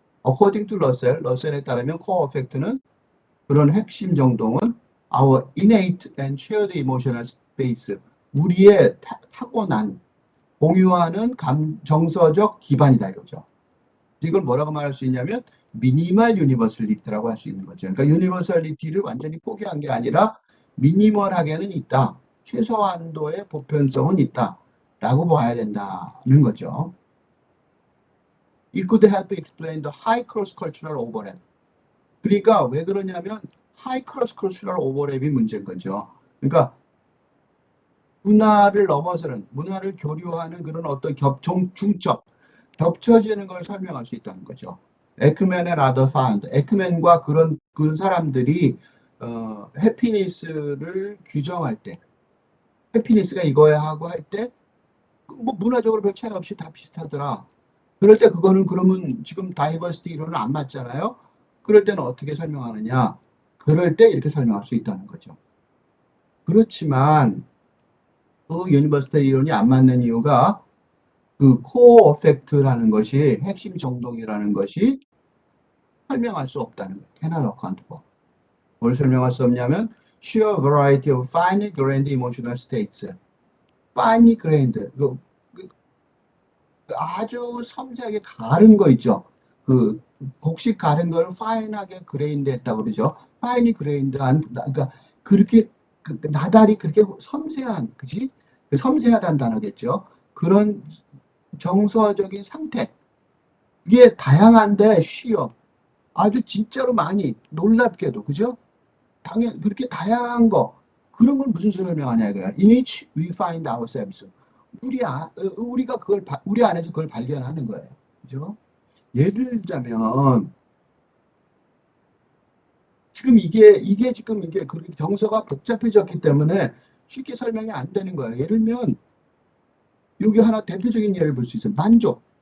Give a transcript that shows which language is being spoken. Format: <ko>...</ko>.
<en>According to</en> <ko>러셀에 따르면 코어 어펙트는 그런 핵심 정동은</ko> <en>our innate and shared emotional base,</en> <ko>우리의 타고난 공유하는 정서적 기반이다 이거죠. 이걸 뭐라고 말할 수 있냐면 미니멀 유니버설리티라고 할 수 있는 거죠. 그러니까 유니버설리티를 완전히 포기한 게 아니라 미니멀하게는 있다. 최소한도의 보편성은 있다. 라고 봐야 된다는 거죠.</ko> <en>It could help explain the high cross-cultural overlap.</en> <ko>그러니까 왜 그러냐면</ko> <en>high cross-cultural overlap</en> <ko>이 문제인 거죠. 그러니까 문화를 넘어서는 문화를 교류하는 그런 어떤 중첩, 겹쳐지는 걸 설명할 수 있다는 거죠.</ko> <en>에크맨 and other found.</en> <ko>에크맨과 그런 사람들이 해피니스를 규정할 때, 해피니스가 이거야 하고 할 때, 뭐 문화적으로 별 차이 없이 다 비슷하더라. 그럴 때 그거는 그러면 지금 다이버시티 이론은 안 맞잖아요. 그럴 때는 어떻게 설명하느냐? 그럴 때 이렇게 설명할 수 있다는 거죠. 그렇지만 그 유니버설 이론이 안 맞는 이유가 그 코어 어펙트라는 것이 핵심 정동이라는 것이 설명할 수 없다는 거예요.</ko> <en>cannot account for.</en> <ko>뭘 설명할 수 없냐면</ko> <en>sheer variety of finely grained emotional states. finely grained.</en> <ko>아주 섬세하게 가른 거 있죠. 그 곡식 가른 걸 파인하게 그레인드 했다고 그러죠. 파인이 그레인드한 그러니까 그렇게 나달이 그렇게 섬세한 그지? 그 섬세하다는 단어겠죠. 그런 정서적인 상태. 이게 다양한데 쉬어. 아주 진짜로 많이 놀랍게도 그죠? 당연 그렇게 다양한 거 그런 걸 무슨 설명하냐 이거야.</ko> <en>In which we find ourselves.</en> <ko>우리가 그걸 우리 안에서 그걸 발견하는 거예요. 그죠? 예를 들자면 지금 이게 지금 이게 그렇게 정서가 복잡해졌기 때문에 쉽게 설명이 안 되는 거예요. 예를 들면 여기 하나 대표적인 예를 볼 수 있어요. 만족.</ko>